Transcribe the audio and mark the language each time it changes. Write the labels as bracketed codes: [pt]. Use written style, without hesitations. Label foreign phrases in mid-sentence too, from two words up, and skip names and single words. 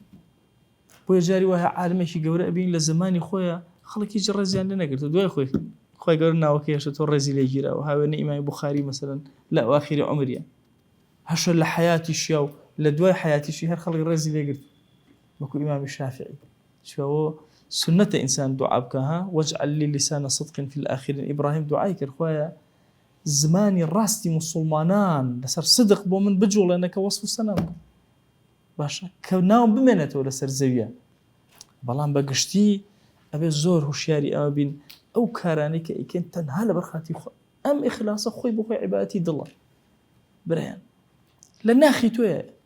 [ckb] بۆیە جاری وایە عالمێکی گەورە ئەبین لە زمانی خۆیە خەڵکی هیچ ڕێزیان لێ نەگرتو دوای خۆی گەورە ناوەکەیەشە تۆ ڕێزی لێ گیراوە هاوێنە ئیمامی بوخاری مەسەلەن لە ئەواخیری عومریە هەشە لە حەیاتیشیا و لە دوای حەیاتیشی هەر خەڵک ڕێزی لێ گرت وەکو ئیمامی شافعی چکەوە سنەتە ئینسان دوعا بکە ها [ar] واجعل لي لسان صدق في الآخرين [ckb] ئیبراهیم دوعای کرد خوایە زمانی ڕاستی موسڵمانان لەسەر صدق بۆ من بجوڵێنە کە وەصف و سەنام باشە کە ناوم بمێنێتەوە لەسەر زەویە بەڵام بەگشتی ئەبێ زۆر هوشیاری ئەوە بین ئەو کارانەی کە ئیکەن تەنها لەبەر خاتی خۆ ئەم ئیخلاسە خۆی بۆ خۆی عیبادەتی دڵە برایان لە ناخی تۆیە